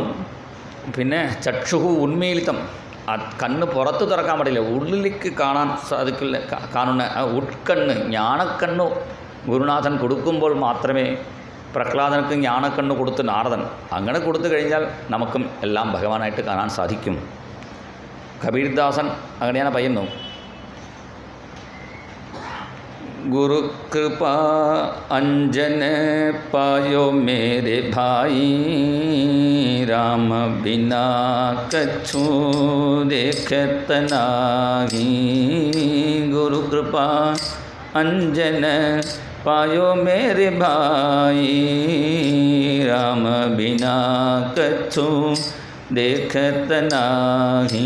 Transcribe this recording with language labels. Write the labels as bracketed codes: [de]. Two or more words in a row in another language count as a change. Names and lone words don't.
[ml] പിന്നെ [sa] ചക്ഷുഹു ഉന്മീലിതം, [ml] ആ കണ്ണ് പുറത്ത് തുറക്കാൻ പാടില്ല, ഉള്ളിലേക്ക് കാണാൻ സാധിക്കില്ല. കാണുന്ന ആ ഉൾക്കണ്ണ്, ജ്ഞാനക്കണ്ണ് ഗുരുനാഥൻ കൊടുക്കുമ്പോൾ മാത്രമേ, പ്രഹ്ലാദനക്ക് ജ്ഞാനക്കണ്ണ് കൊടുത്ത് നാരദൻ, അങ്ങനെ കൊടുത്തു കഴിഞ്ഞാൽ നമുക്കും എല്ലാം ഭഗവാനായിട്ട് കാണാൻ സാധിക്കും. കബീർദാസൻ അങ്ങനെയാണ് പറയുന്നു. [hi] गुरु कृपा अंजन पायो मेरे भाई, राम बिना कछु देखत नाही. गुरु कृपा अंजन पायो मेरे भाई, राम बिना कछु देखत नाही.